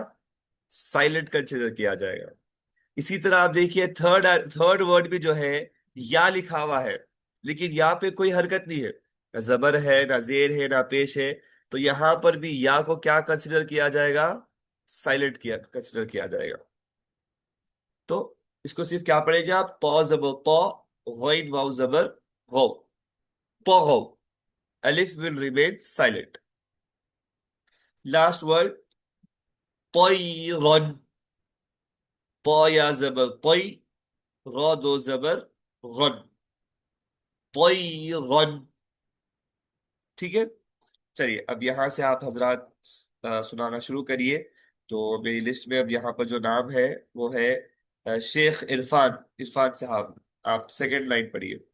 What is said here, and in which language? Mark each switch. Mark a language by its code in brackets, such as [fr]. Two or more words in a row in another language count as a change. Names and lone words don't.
[en] silent consider [ur] کیا جائے گا. اسی طرح آپ دیکھیے [en] third word [ur] بھی جو ہے یا لکھا ہوا ہے، لیکن یہاں پہ کوئی حرکت نہیں ہے، نہ زبر ہے نہ زیر ہے نہ پیش ہے، تو یہاں پر بھی یا کو کیا کنسیڈر کیا جائے گا؟ سائلنٹ کیا کنسیڈر کیا جائے گا. تو اس کو صرف کیا پڑھیں گے آپ؟ طا زبر طا، غین واو زبر غو، طغوا. [en] الف will remain silent. last word طیرن. [ur] طا یا زبر طی، را دو زبر غن، طیرن. ٹھیک ہے. چلیے اب یہاں سے آپ حضرات سنانا شروع کریے. تو میری لسٹ میں اب یہاں پر جو نام ہے وہ ہے شیخ عرفان. عرفان صاحب آپ [en] second line [ur] پڑھیے.